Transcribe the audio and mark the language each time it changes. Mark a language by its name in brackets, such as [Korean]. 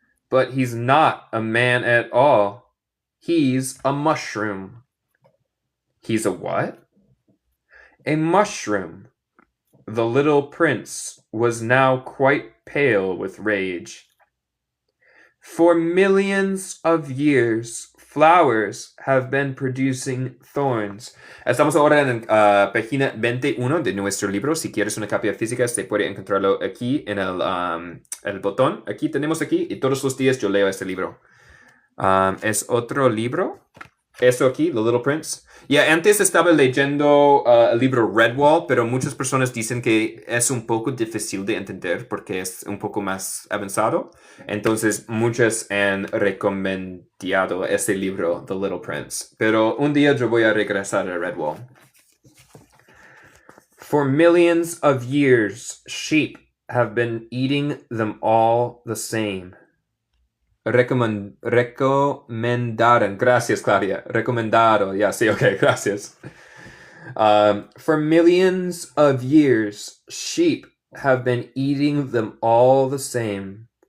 [English] But he's not a man at all. He's a mushroom. He's a what? A mushroom. The little prince was now quite pale with rage. For millions of years, flowers have been producing thorns. [Spanish] Estamos ahora en página 21 de nuestro libro. Si quieres una copia física, se puede encontrarlo aquí en el botón. Aquí tenemos aquí y todos los días yo leo este libro. Es otro libro. Eso aquí, The Little Prince. Antes estaba leyendo el libro Redwall, pero muchas personas dicen que es un poco difícil de entender porque es un poco más avanzado. Entonces, muchos han recomendado este libro, The Little Prince. Pero un día yo voy a regresar a Redwall. [English] For millions of years, sheep have been eating them all the same. [Spanish] Recomendaron. Gracias, Claudia. Recomendado. Sí, okay, gracias. [English] For millions of years, sheep have been eating them all the same.